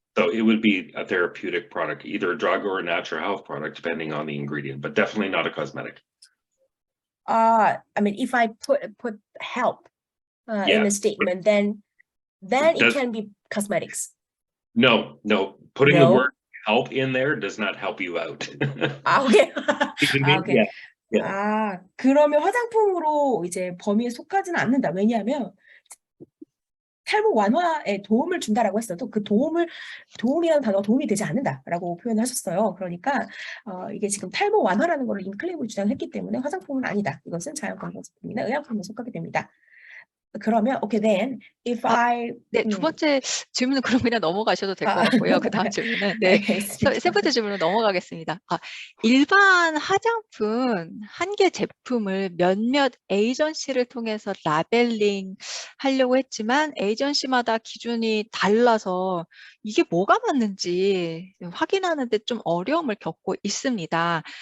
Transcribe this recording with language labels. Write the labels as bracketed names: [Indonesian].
[English] So it would be a therapeutic product, either a drug or a natural health product, depending on the ingredient, but definitely not a cosmetic. I mean, if I put help in the statement, then it can be cosmetics. No. Putting the word help in there does not help you out. Okay. Okay. Yeah. [Korean] 그러면 화장품으로 이제 범위에 속하지는 않는다. 왜냐하면 탈모 완화에 도움을 준다라고 했어도 그 도움이라는 단어가 도움이 되지 않는다라고 표현하셨어요. 그러니까 이게 지금 탈모 완화라는 거를 이미 클레임을 주장했기 때문에 화장품은 아니다. 이것은 자연건강 제품이나 의약품에 속하게 됩니다. 그러면 [English] okay then if [Korean] 네, 두 번째 질문은 그럼 그냥 넘어가셔도 될 것 같고요. 그 다음 질문은 세 번째 질문으로 넘어가겠습니다. 일반 화장품 한 개 제품을 몇몇 에이전시를 통해서 라벨링 하려고 했지만 에이전시마다 기준이 달라서 이게 뭐가 맞는지 확인하는데 좀 어려움을 겪고 있습니다.